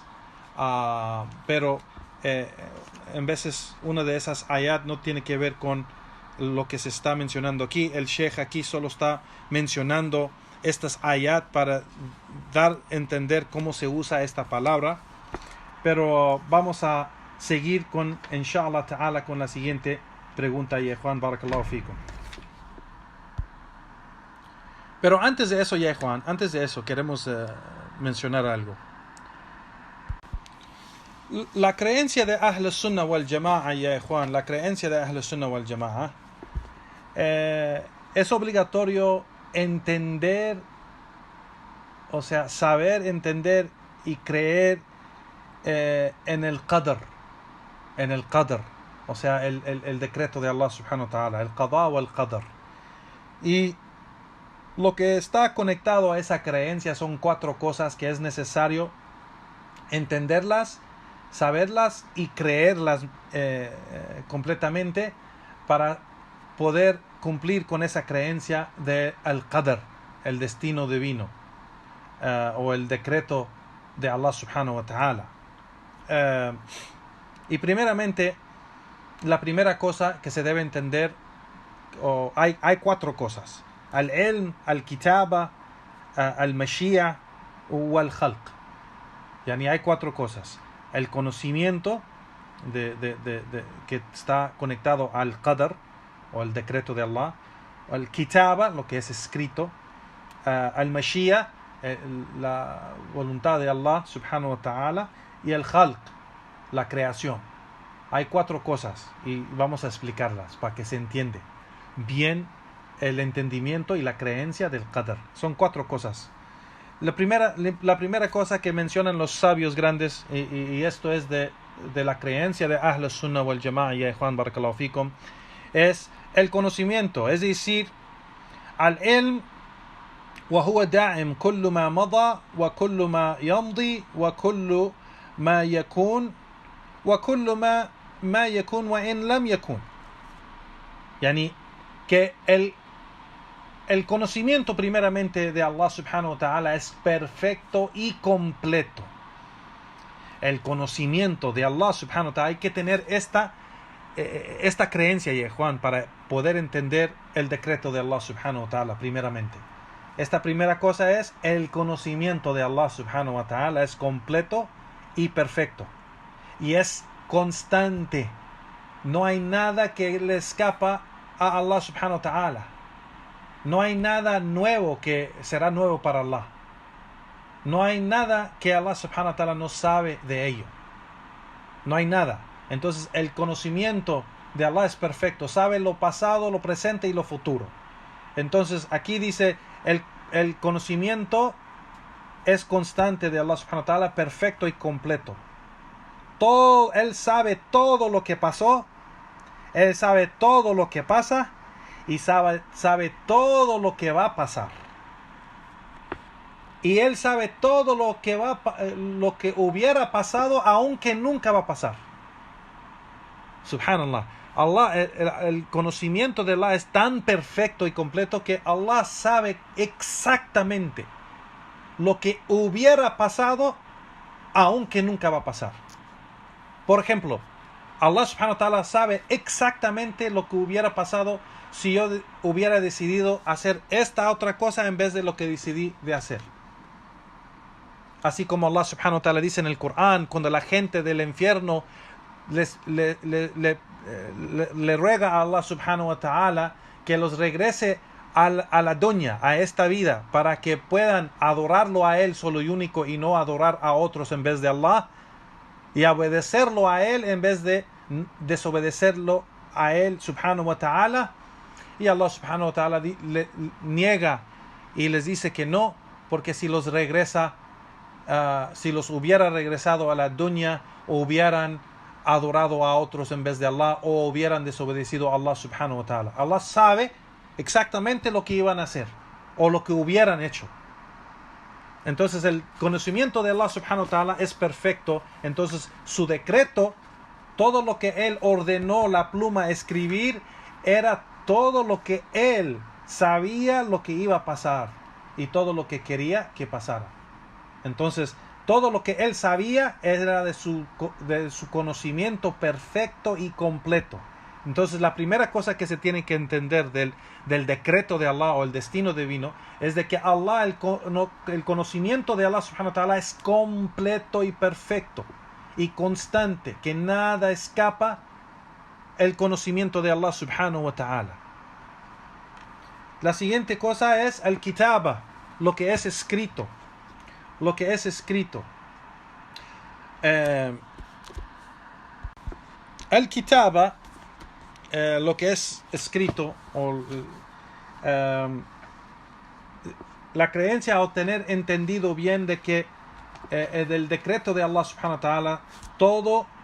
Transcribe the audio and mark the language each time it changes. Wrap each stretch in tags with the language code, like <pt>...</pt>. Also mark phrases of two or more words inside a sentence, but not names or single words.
<es>Pero en veces una de esas ayat no tiene que ver con lo que se está mencionando aquí. El Sheikh aquí solo está mencionando estas ayat para dar a entender cómo se usa esta palabra. Pero vamos a seguir con,</es> <ar>إن شاء الله تعالى,</ar> <es>con la siguiente pregunta, ya Juan,</es> <ar>بارك الله فيكم.</ar> <es>Pero antes de eso, ya Juan, antes de eso queremos mencionar algo. La creencia de</es> <ar>أهل السنة والجماعة,</ar> <es>ya Juan, la creencia de</es> <ar>أهل السنة والجماعة,</ar> <es>es obligatorio entender, o sea, saber, entender y creer en el qadr, o sea, el decreto de Allah</es> <ar>سبحانه وتعالى,</ar> <es>el qada o el qadr. Y lo que está conectado a esa creencia son 4 cosas que es necesario entenderlas, saberlas y creerlas completamente para poder cumplir con esa creencia de al-qadr, el destino divino, o el decreto de Allah</es> <ar>سبحانه وتعالى.</ar> <es>Y primeramente, la primera cosa que se debe entender, hay 4 cosas:</es> <ar>العلم، الكتابة، المشيئة o الخلق.</ar> <es>Yani hay 4 cosas: el conocimiento que está conectado al qadr o el decreto de Allah,</es> <ar>الكتابة,</ar> <es>lo que es escrito,</es> <ar>المشيئة,</ar> <es>la voluntad de Allah</es> <ar>سبحانه وتعالى,</ar> <es>y el khalq, la creación. Hay 4 cosas y vamos a explicarlas para que se entiende bien el entendimiento y la creencia del qadr. Son 4 cosas. La primera cosa que mencionan los sabios grandes, y esto es de la creencia de</es> <ar>أهل السنة والجماعة,</ar> <es>ya Juan,</es> <ar>بارك الله فيكم,</ar> <es>es el conocimiento, es decir,</es> <ar>العلم وهو دائم كل ما مضى وكل ما يمضي وكل ما يكون وكل ما يكون وإن لم يكن.</ar> <es>Yani que el conocimiento primeramente de Allah</es> <ar>سبحانه وتعالى</ar> <es>es perfecto y completo. El conocimiento de Allah</es> <ar>سبحانه وتعالى,</ar> <es>hay que tener esta creencia, ya Juan, para poder entender el decreto de Allah</es> <ar>سبحانه وتعالى</ar> <es>primeramente. Esta primera cosa es el conocimiento de Allah</es> <ar>سبحانه وتعالى</ar> <es>es completo y perfecto. Y es constante. No hay nada que le escapa a Allah</es> <ar>سبحانه وتعالى.</ar> <es>No hay nada nuevo que será nuevo para Allah. No hay nada que Allah</es> <ar>سبحانه وتعالى</ar> <es>no sabe de ello. No hay nada. Entonces el conocimiento de Allah es perfecto. Sabe lo pasado, lo presente y lo futuro. Entonces aquí dice el conocimiento es constante de Allah</es> <ar>سبحانه وتعالى,</ar> <es>perfecto y completo. Él sabe todo lo que pasó. Él sabe todo lo que pasa. Y sabe todo lo que va a pasar. Y Él sabe todo lo que hubiera pasado, aunque nunca va a pasar. Subhanallah. Allah, el conocimiento de Allah es tan perfecto y completo que Allah sabe exactamente lo que hubiera pasado, aunque nunca va a pasar. Por ejemplo, Allah</es> <ar>سبحانه وتعالى</ar> <es>sabe exactamente lo que hubiera pasado si yo hubiera decidido hacer esta otra cosa en vez de lo que decidí de hacer. así como Allah</es> <ar>سبحانه وتعالى</ar> <es>dice en el Corán, cuando la gente del infierno le ruega a Allah</es> <ar>سبحانه وتعالى</ar> <es>que los regrese a la dunya, a esta vida, para que puedan adorarlo a Él solo y único y no adorar a otros en vez de Allah, y obedecerlo a Él en vez de desobedecerlo a Él</es> <ar>سبحانه وتعالى.</ar> <es>Y Allah</es> <ar>سبحانه وتعالى</ar> <es>le niega y les dice que no, porque si los regresa, si los hubiera regresado a la dunya, o hubieran adorado a otros en vez de Allah, o hubieran desobedecido a Allah</es> <ar>سبحانه وتعالى.</ar> <es>Allah sabe exactamente lo que iban a hacer o lo que hubieran hecho. Entonces el conocimiento de Allah</es> <ar>سبحانه وتعالى</ar> <es>es perfecto. Entonces su decreto, todo lo que Él ordenó la pluma escribir, era todo lo que Él sabía lo que iba a pasar y todo lo que quería que pasara. Entonces todo lo que Él sabía era de su conocimiento perfecto y completo. Entonces la primera cosa que se tiene que entender del decreto de Allah o el destino divino es de que Allah, el conocimiento de Allah</es> <ar>سبحانه وتعالى</ar> <es>es completo y perfecto y constante, que nada escapa el conocimiento de Allah</es> <ar>سبحانه وتعالى.</ar> <es>La siguiente cosa es el kitaba, lo que es escrito. Lo que es escrito. El kitaba, lo que es escrito, o la creencia o tener entendido bien de que del decreto de Allah</es> <ar>سبحانه وتعالى,</ar> <es>todo</es>